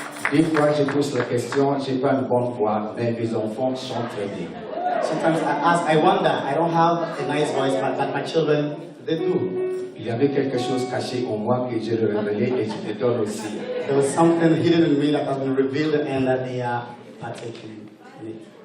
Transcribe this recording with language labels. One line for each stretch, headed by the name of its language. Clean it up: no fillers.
French: Des fois, je pose la question, j'ai pas une bonne voix, mais mes enfants chantent très bien.
English: Sometimes I wonder, I don't have a nice voice, but my children, they do.
French: Il y avait quelque chose caché en moi que je le révélais et je te donne aussi.
English: There was something hidden in me that has been revealed and that they are partaking in it.